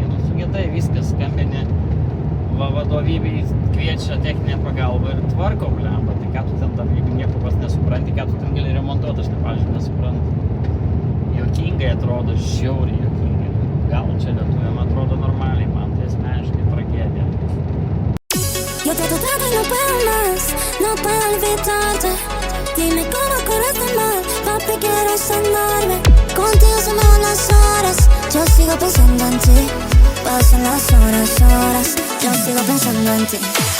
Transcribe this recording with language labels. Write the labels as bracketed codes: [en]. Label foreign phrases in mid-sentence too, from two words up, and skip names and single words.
[lt] Nu, sugetai viskas, skambini, vadovybei kviečia techninę pagalbą ir tvarko, blemba. Tai ką tu ten dar, jeigu nieko pas nesupranti, ką tu ten gali remontuoti, aš pavyzdžiui nesuprantu. Juokingai atrodo, žiauriai juokingai. Gal čia Lietuvoje atrodo normaliai, man tai asmeniškai tragedija. [es] Yo trato y no puedo más, no puedo olvidarte. Dime cómo correrte mal, papi quiero sanarme. Contigo se me van las horas, yo sigo pensando en ti. Pasan las horas, yo sigo pensando en ti.